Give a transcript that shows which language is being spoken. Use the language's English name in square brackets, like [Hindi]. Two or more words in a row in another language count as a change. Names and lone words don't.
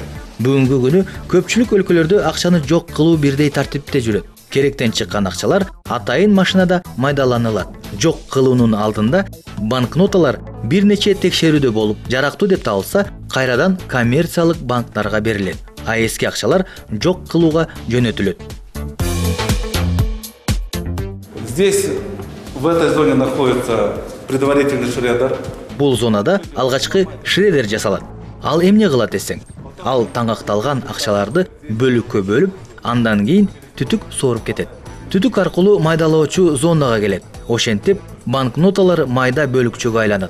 [Kyrgyz] Бүгүнкү күнү көпчүлүк өлкөлөрдө акчаны жок кылуу бирдей тартипте жүрөт. Керектен чыккан акчалар атайын машинада майдаланылат. Жок кылуунун алдында банкноталар бир нече текшерүүдө болуп, жарактуу деп табылса, кайрадан коммерциялык банктарга берилет. А эски акчалар жок кылууга жөнөтүлөт. [Russian] Здесь, в этой зоне, находится предварительный шредер. [Kyrgyz] Бул зонада алгачкы шредер жасалат. Ал эмне кылат десең? Ал таңгакталган акчаларды бөлүккө бөлүп, андан кийин түтүк сооруп кетет. Түтүк аркылуу майдалоочу зонага келет. Ошентип, банкноталар майда бөлүкчөгө айланат.